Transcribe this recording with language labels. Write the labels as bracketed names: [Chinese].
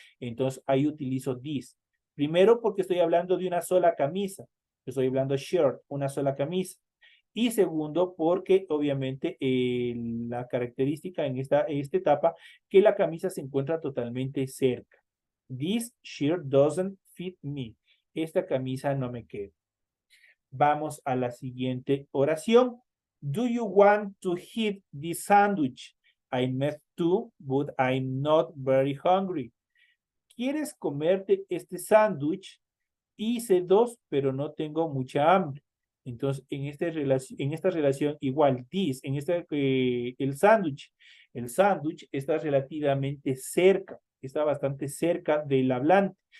[Spanish] Entonces, ahí utilizo this. Primero, porque estoy hablando de una sola camisa. Estoy hablando shirt, una sola camisa. Y segundo, porque obviamente la característica en esta etapa, que la camisa se encuentra totalmente cerca. [English] This shirt doesn't fit me. [Spanish] Esta camisa no me queda. Vamos a la siguiente oración. [English] Do you want to eat this sandwich? I made two, but I'm not very hungry. [Spanish] ¿Quieres comerte este sándwich? Hice dos, pero no tengo mucha hambre. Entonces, en esta relación igual, this, el sándwich está relativamente cerca, está bastante cerca del hablante.